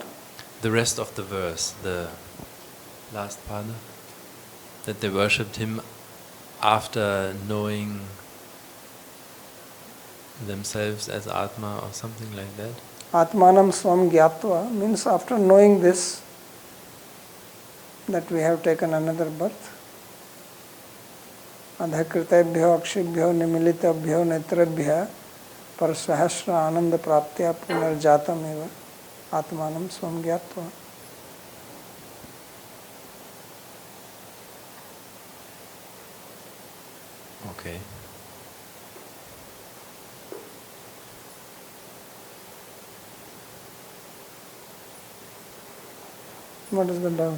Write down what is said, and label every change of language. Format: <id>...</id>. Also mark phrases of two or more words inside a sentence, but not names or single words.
<en>The rest of the verse, the last pada, that they worshipped him after knowing themselves as Atma or something like that.</en> <sa>आत्मानं स्वं ज्ञात्वा</sa> <en>means after knowing this, that we have taken another birth.</en> <sa>अधःकृतेभ्यो अक्षिभ्यो निमीलितेभ्यो नेत्रेभ्यः परसहस्र आनन्द प्राप्त्या पुनर्जातम् एव आत्मानं स्वं ज्ञात्वा.</sa> <en>Okay. What is the doubt?</en>